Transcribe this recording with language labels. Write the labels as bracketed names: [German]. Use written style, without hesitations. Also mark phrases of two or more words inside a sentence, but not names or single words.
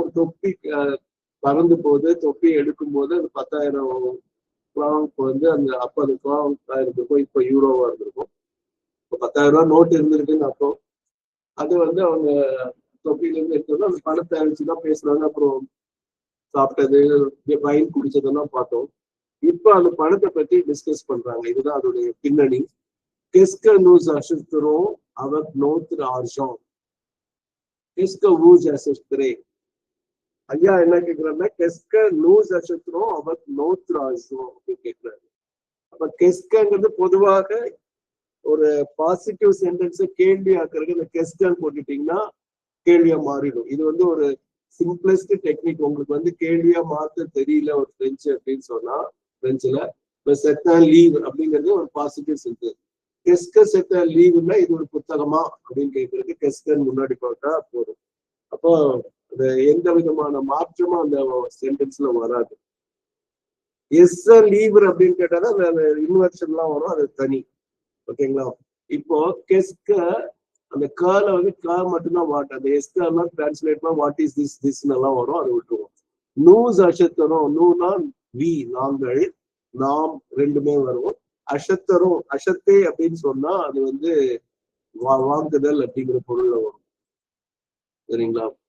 [Tamil] ஒரு தொப்பி பறந்து போது, தொப்பி எடுக்கும் போது அது 10,000 ஃப்ராங்க் அந்த அப்போ அது ஃப்ராங்க் இருந்திருக்கும், இப்போ யூரோவா இருந்திருக்கும். இப்போ 10,000 ரூபாய் நோட்டு இருந்திருக்குன்னு அப்போ அது அவங்க தொப்பியிலேருந்து எடுத்தோம்னா அந்த பணத்தை அழிச்சுதான் பேசுறாங்க. அப்புறம் சாப்பிட்டது, வைன் குடிச்சதெல்லாம் பார்த்தோம். இப்போ அந்த பணத்தை பத்தி டிஸ்கஸ் பண்றாங்க. இதுதான் அதோடைய பின்னணி. [French] Qu'est-ce que nous achèterons avec notre argent? Qu'est-ce que vous achèterez? [Tamil] ஐயா என்ன கேட்கிறாருன்னா, [French] qu'est-ce que nous achèterons avec notre argent அப்படின்னு கேட்கிறாரு. [Tamil] அப்ப கெஸ்கங்கிறது பொதுவாக ஒரு [English] positive sentence [Tamil] கேள்வி ஆக்குறதுக்கு இந்த கெஸ்கன்னு போட்டுட்டீங்கன்னா கேள்வியா மாறிடும். இது ஒரு [English] simplest technique. [Tamil] உங்களுக்கு கேள்வியா மாத்த தெரியல ஒரு பிரெஞ்சு அப்படின்னு சொன்னா, பிரெஞ்சுல [French] c'est un livre [Tamil] அப்படிங்கிறது ஒரு [English] positive sentence. [French] qu'est-ce que c'est un [Tamil] லீவ்னா இது ஒரு புத்தகமா அப்படின்னு கேட்கறது கெஸ்கன் முன்னாடி போட்டா போதும். அப்போ அது எந்த விதமான மாற்றமும் அந்த சென்டென்ஸ்ல வராது. எஸ் லீவர் அப்படின்னு கேட்டாதான் அந்த இன்வெர்ஷன் எல்லாம் வரும், அது தனி. ஓகேங்களா? இப்போ கெஸ்க அந்த கால கா மட்டும்தான் வாட், அந்த எஸ்கெல்லாம் டிரான்ஸ்லேட்னா [English] what is this [Tamil] திஸ்ன்னு எல்லாம் வரும், அதை விட்டுருவோம். [French] nous achèterons, [Tamil] நூனா வி நாங்கள், நாம் ரெண்டுமே வரும். அஷத்தரும், அஷத்தே அப்படின்னு சொன்னா அது வாங்குதல் அப்படிங்கிற பொருள்ல வரும். சரிங்களா?